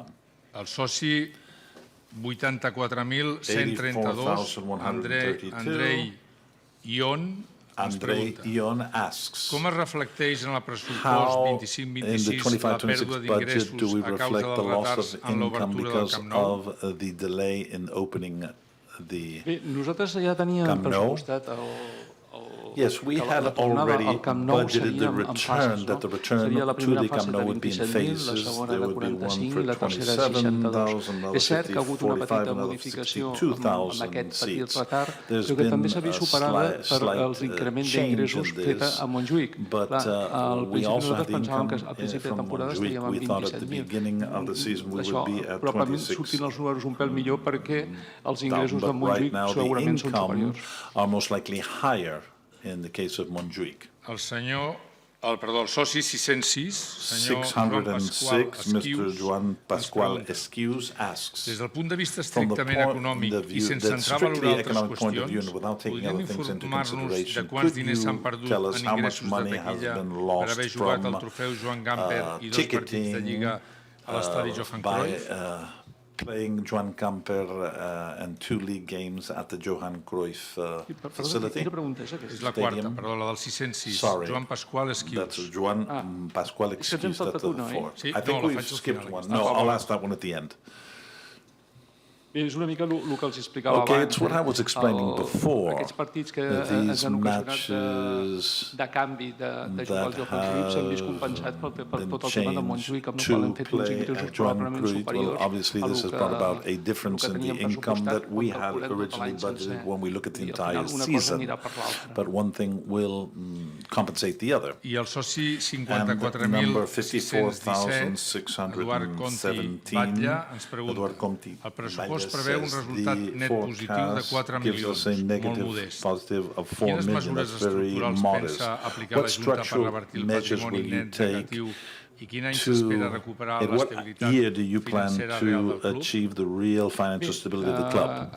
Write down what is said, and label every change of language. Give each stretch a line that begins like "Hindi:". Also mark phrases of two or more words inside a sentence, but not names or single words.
Catalan: El soci 84.132, Andrei Ion, com es reflecteix en el pressupost 25-26 la pèrdua d'ingressos a causa dels retards en l'obertura del Camp Nou? Bé, nosaltres ja teníem pressupostat
English: Yes, we had already budgeted the return to the Camp Nou would be in phases. There would be one for 27,000, another 45,000, another 52,000 seats. There's been a slight change in this, but we also had the income from Montjuïc. We thought at the beginning of the season we would be at 26. But right now the income are most likely higher in the case of Montjuïc.
Catalan: El soci 606,
English: Mr. Joan Pasqual Esquius asks,
Catalan: des del punt de vista estrictament econòmic i sense entrar a valorar altres qüestions, podríem informar-nos de quants diners s'han perdut en ingressos de taquilla per haver jugat el trofeu Joan Gamper i 2 partits de Lliga a l'estadi Johan Cruyff?
English: Playing Joan Gamper and 2 league games at the Johan Cruyff facility.
Catalan: És la quarta, perdó, la del 606. Joan Pasqual Esquius.
English: That's Joan Pasqual Esquius. That's the fourth. I think we've skipped one. No, I'll ask that one at the end.
Catalan: És una mica el que els explicava abans.
English: Okay, it's what I was explaining before.
Catalan: Aquests partits que ens han ocasionat de canvi de jugar al Johan Cruyff s'han vist compensats per tot el tema de Montjuïc, amb el qual hem fet uns ingressos probablement superiors
English: obviously this has brought about a difference in the income that we had originally budgeted when we look at the entire season. But one thing will compensate the other.
Catalan: I el soci 54.617, Eduard Conti Batlle, ens pregunta: el pressupost preveu un resultat net positiu de 4 milions, molt modest. Quines mesures estructurals pensa aplicar la Junta per revertir el patrimoni net negatiu i quin any s'espera recuperar l'estabilitat financera real del club?